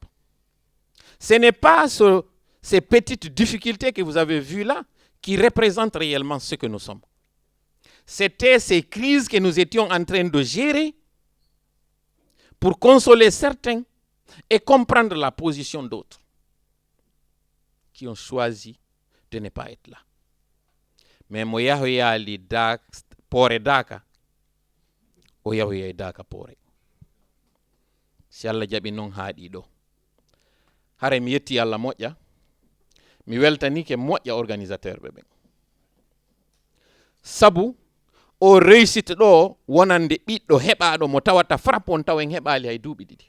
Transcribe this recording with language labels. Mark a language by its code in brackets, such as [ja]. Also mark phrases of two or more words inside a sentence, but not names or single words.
[fr] Ce n'est pas ces petites difficultés que vous avez vues là qui représentent réellement ce que nous sommes. C'était ces crises que nous étions en train de gérer pour consoler certains et comprendre la position d'autres qui ont choisi de ne pas être là. [ff] Mais mo yahoyali da pore daka o yahoyay daka pore. Si Allah jaɓi non haaɗi ɗo. Hare mi yetti Allah moƴƴa. Mi weltanike moƴƴa organisateur ɓe ɓen. Sabu o réussite ɗo wonande ɓiɗɗo heɓaɗo mo tawata FRAPP on tawen heɓali hay duuɓi ɗiɗi.